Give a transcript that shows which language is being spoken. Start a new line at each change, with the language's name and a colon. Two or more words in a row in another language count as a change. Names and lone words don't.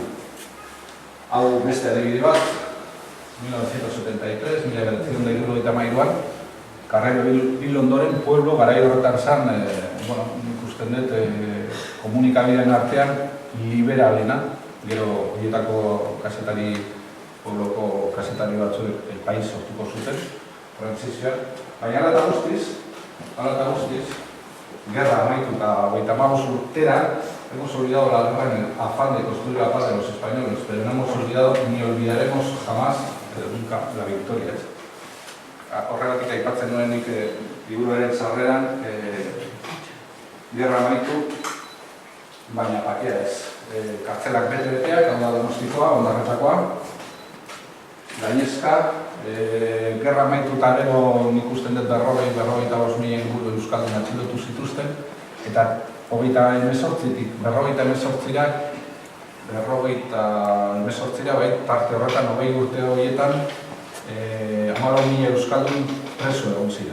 Basque: Hau beste adibide bat, 1973, 1973an, Carrero hil ondoren, pueblo garai horretan zan, nik usten dut, komunikabideen artean liberalena, gero horietako kazetari, puebloko kazetari batzuek país sortuko zuten, trantzizioan. Baina ala eta guztiz, gerra amaitu eta 35 urtera,
Spanish: hemos olvidado la guerra en el afán de construir la paz de los españoles, pero no hemos olvidado ni olvidaremos jamás, nunca, la victoria.
Basque: Horregatik aipatzen nuen nik liburuaren sarreran, gerra amaitu, baina pakea ez. Kartzelak bete-beteak, hau da Donostikoa, Ondarretakoa, gainezka, gerra amaitu eta gero nik usten dut 45.000 inguru euskaldun atxilotu zituzten, eta 28-tik 48-ra, bai, parte horretan 20 urte horietan 14.000 euskaldun preso egon ziren.